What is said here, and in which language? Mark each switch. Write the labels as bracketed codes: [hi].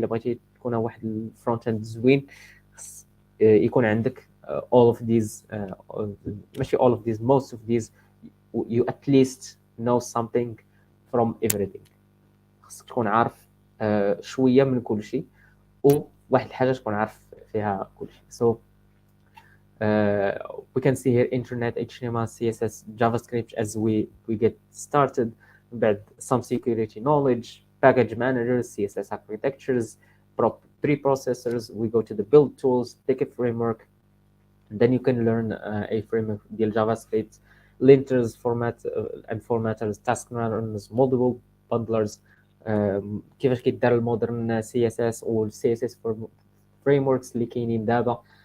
[ar] الا بغيتي تكون واحد الفرونت اند زوين خص يكون عندك [en] all of these ماشي all of these, most of these you at least know something from everything. [ar] خصك تكون عارف شويه من كل شيء وواحد الحاجه تكون عارف فيها كل شيء. [en] So we can see here internet, HTML, CSS, JavaScript as we get started. But some security knowledge, package managers, CSS architectures, preprocessors. We go to the build tools, pick a framework, and then you can learn a framework deal JavaScript, linters, and formatters, task runners, multiple bundlers. [ar] كيفاش كيدار المودرن CSS او CSS frameworks اللي كاينين دابا.